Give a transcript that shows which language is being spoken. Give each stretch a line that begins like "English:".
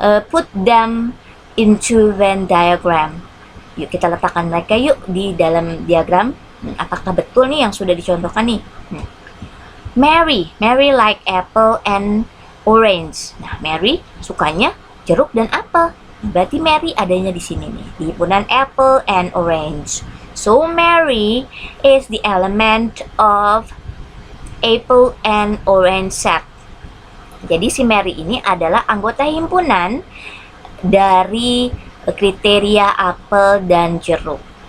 English: put them into Venn diagram.
Indonesian: Yuk kita letakkan mereka yuk di dalam diagram. Apakah betul nih yang sudah dicontohkan nih?
English: Mary like apple and orange.
Indonesian: Nah, Mary sukanya jeruk dan apel. Berarti Mary adanya di sini nih, di himpunan
English: apple and orange. So Mary is the element of apple and orange set.
Indonesian: Jadi si Mary ini adalah anggota himpunan dari kriteria apel dan jeruk.